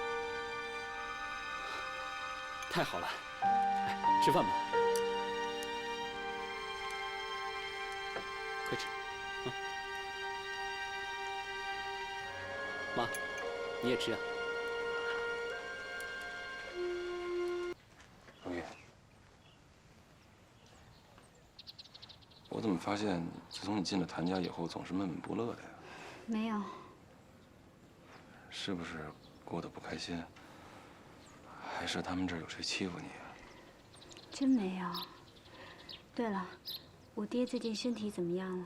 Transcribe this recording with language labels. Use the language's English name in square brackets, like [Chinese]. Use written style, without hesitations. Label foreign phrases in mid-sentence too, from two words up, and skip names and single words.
[Chinese] 太好了，哎，吃飯吧，快吃，啊！媽，你也吃啊。如意，我怎麼發現，自從你進了譚家以後，總是悶悶不樂的呀？沒有。是不是過得不開心？還是他們這兒有誰欺負你啊？真沒有。對了，我爹最近身體怎麼樣了？